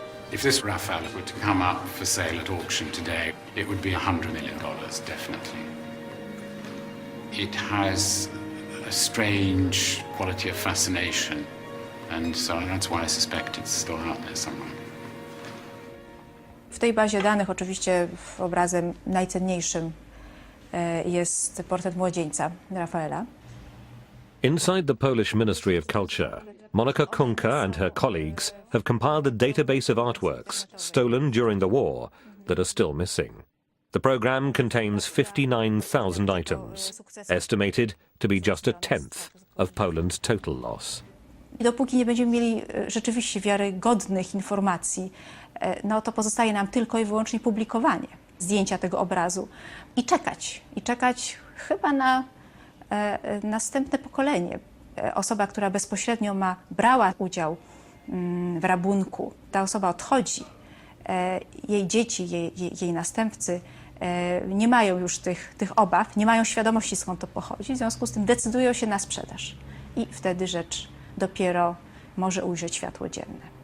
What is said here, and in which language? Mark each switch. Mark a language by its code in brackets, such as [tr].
[en] If this Raphael were to come up for sale at auction today, it would be $100 million, definitely. It has a strange quality of fascination, and so that's why I suspect it's still out there somewhere. [pl] W tej bazie danych oczywiście obrazem najcenniejszym jest portret młodzieńca Rafaela. [en] Inside the Polish Ministry of Culture, Monika Kunka and her colleagues have compiled a database of artworks stolen during the war that are still missing. The program contains 59,000 items, estimated to be just a tenth of Poland's total loss. [pl] I dopóki nie będziemy mieli rzeczywiście wiarygodnych informacji, to pozostaje nam tylko i wyłącznie publikowanie zdjęcia tego obrazu i czekać chyba na następne pokolenie. Osoba, która bezpośrednio brała udział w rabunku, ta osoba odchodzi, jej dzieci, jej następcy nie mają już tych obaw, nie mają świadomości, skąd to pochodzi, w związku z tym decydują się na sprzedaż i wtedy rzecz dopiero może ujrzeć światło dzienne.